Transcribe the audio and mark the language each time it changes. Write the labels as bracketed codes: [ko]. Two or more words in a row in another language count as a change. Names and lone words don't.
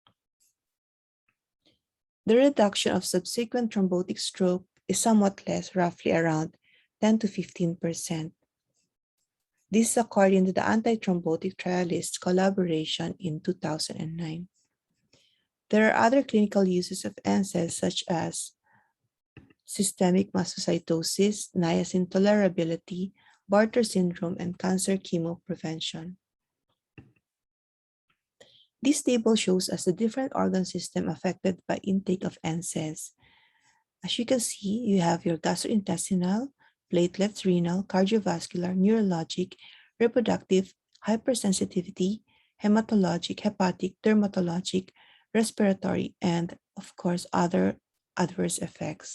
[en] The reduction of subsequent thrombotic stroke is somewhat less, roughly around 10 to 15%. This is according to the Antithrombotic Trialists collaboration in 2009. There are other clinical uses of NSAIDs such as systemic mastocytosis, niacin tolerability, Bartter syndrome, and cancer chemoprevention. This table shows us the different organ system affected by intake of NSAIDs. As you can see, you have your gastrointestinal, platelets, renal, cardiovascular, neurologic, reproductive, hypersensitivity, hematologic, hepatic, dermatologic, respiratory, and of course, other adverse effects.